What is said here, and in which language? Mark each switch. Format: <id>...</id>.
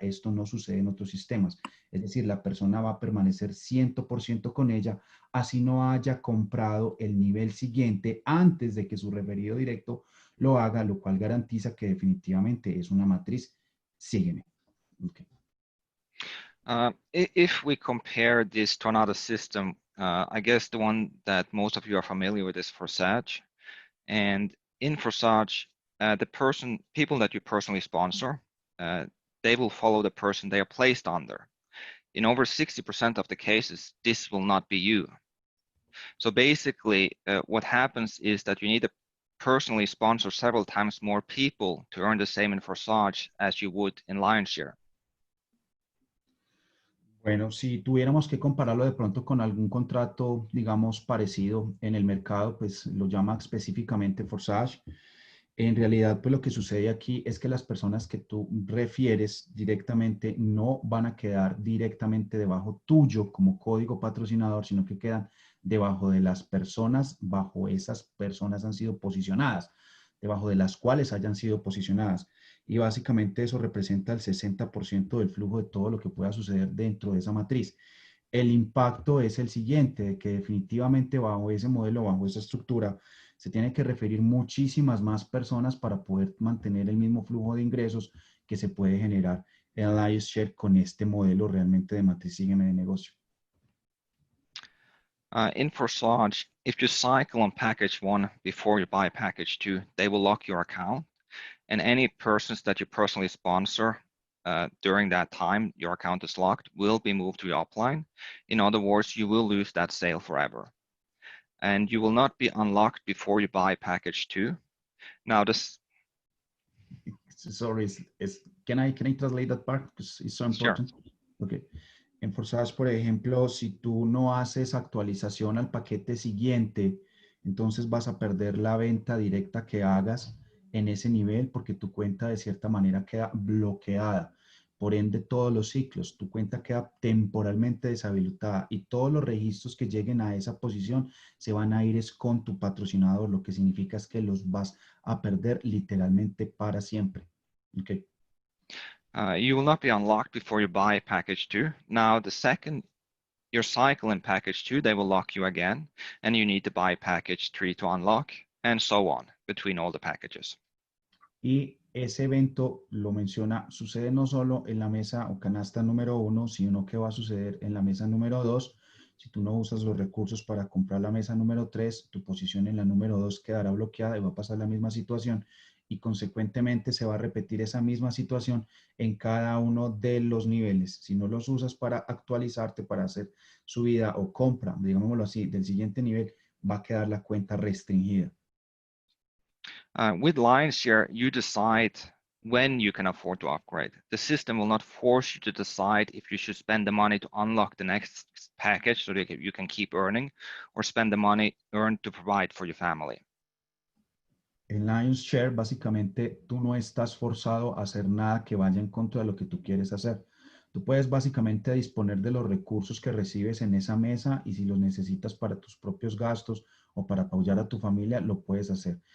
<es>Esto no sucede en otros sistemas. Es decir, la persona va a permanecer 100% con ella, así no haya comprado el nivel siguiente antes de que su referido directo lo haga, lo cual garantiza que definitivamente es una matriz. Sígueme. Okay.</es> <en>If we compare this to another system, I guess the one that most of you are familiar with is Forsage. And in Forsage, people that you personally sponsor, they will follow the person they are placed under. In over 60% of the cases, this will not be you. So basically, what happens is that you need personally sponsor several times more people to earn the same in Forsage as you would in Lionshare?</en> <es>Bueno, si tuviéramos que compararlo de pronto con algún contrato, digamos, parecido en el mercado, pues lo llama específicamente Forsage. En realidad, pues lo que sucede aquí es que las personas que tú refieres directamente no van a quedar directamente debajo tuyo como código patrocinador, sino que quedan debajo de las personas, bajo esas personas han sido posicionadas, debajo de las cuales hayan sido posicionadas. Y básicamente eso representa el 60% del flujo de todo lo que pueda suceder dentro de esa matriz. El impacto es el siguiente, de que definitivamente bajo ese modelo, bajo esa estructura, se tiene que referir muchísimas más personas para poder mantener el mismo flujo de ingresos que se puede generar en Alliance Share con este modelo realmente de matriz sígueme de negocio.</es> <en>In Forsage, if you cycle on package 1 before you buy package 2, they will lock your account. And any persons that you personally sponsor during that time your account is locked will be moved to your upline. In other words, you will lose that sale forever. And you will not be unlocked before you buy package 2. Now this... Sorry, can I translate that part? Because it's so important. Sure. Okay.</en> <es>En Forsage, por ejemplo, si tú no haces actualización al paquete siguiente, entonces vas a perder la venta directa que hagas en ese nivel porque tu cuenta de cierta manera queda bloqueada. Por ende, todos los ciclos, tu cuenta queda temporalmente deshabilitada y todos los registros que lleguen a esa posición se van a ir con tu patrocinador, lo que significa es que los vas a perder literalmente para siempre.</es> <en>Okay. You will not be unlocked before you buy package 2. Now, the second your cycle in package 2, they will lock you again, and you need to buy package 3 to unlock, and so on between all the packages.</en> <es>Y ese evento lo menciona, sucede no solo en la mesa o canasta número 1, sino que va a suceder en la mesa número 2. Si tú no usas los recursos para comprar la mesa número 3, tu posición en la número 2 quedará bloqueada y va a pasar la misma situación y consecuentemente se va a repetir esa misma situación en cada uno de los niveles. Si no los usas para actualizarte, para hacer subida o compra, digámoslo así, del siguiente nivel, va a quedar la cuenta restringida.</es> <en>With Lionshare, you decide when you can afford to upgrade. The system will not force you to decide if you should spend the money to unlock the next package so that you can keep earning, or spend the money earned to provide for your family.</en> <es>En Lions Share, básicamente, tú no estás forzado a hacer nada que vaya en contra de lo que tú quieres hacer. Tú puedes básicamente disponer de los recursos que recibes en esa mesa y si los necesitas para tus propios gastos o para apoyar a tu familia, lo puedes hacer.</es>